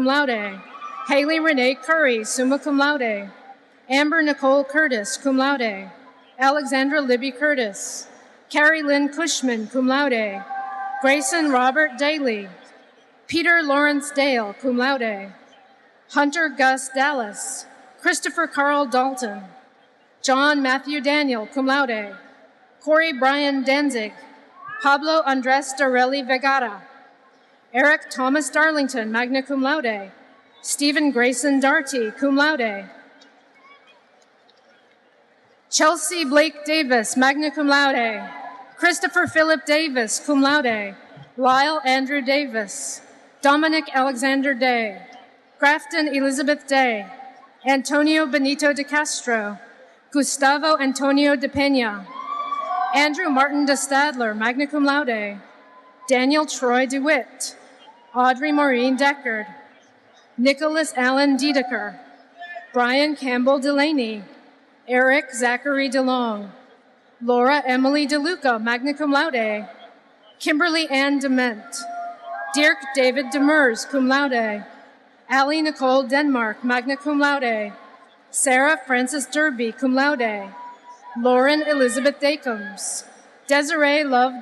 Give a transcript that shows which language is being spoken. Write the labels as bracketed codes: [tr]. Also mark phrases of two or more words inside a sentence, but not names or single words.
[en] laude, Haley Renee Curry, [la] summa cum laude, [en] Amber Nicole Curtis, [la] cum laude, [en] Alexandra Libby Curtis, Carrie Lynn Cushman, cum laude, Grayson Robert Daly, Peter Lawrence Dale, [la] cum laude, [en] Hunter Gus Dallas, Christopher Carl Dalton, John Matthew Daniel, [la] cum laude, [en] Corey Brian Danzig, Pablo Andres Dorelli Vegara, Eric Thomas Darlington, [la] magna cum laude, [en] Stephen Grayson Darty, [la] cum laude, [en] Chelsea Blake Davis, [la] magna cum laude, [en] Christopher Philip Davis, [la] cum laude, [en] Lyle Andrew Davis, Dominic Alexander Day, Grafton Elizabeth Day, Antonio Benito de Castro, Gustavo Antonio de Pena, Andrew Martin de Stadler, [la] magna cum laude, [en] Daniel Troy DeWitt, Audrey Maureen Deckard, Nicholas Allen Dedeker, Brian Campbell Delaney, Eric Zachary DeLong, Laura Emily DeLuca, [la] magna cum laude, [en] Kimberly Ann Dement, Dirk David Demers, [la] cum laude, [en] Allie Nicole Denmark, [la] magna cum laude, [en] Sarah Frances Derby, [la] cum laude, [en] Lauren Elizabeth Dacums, Desiree Love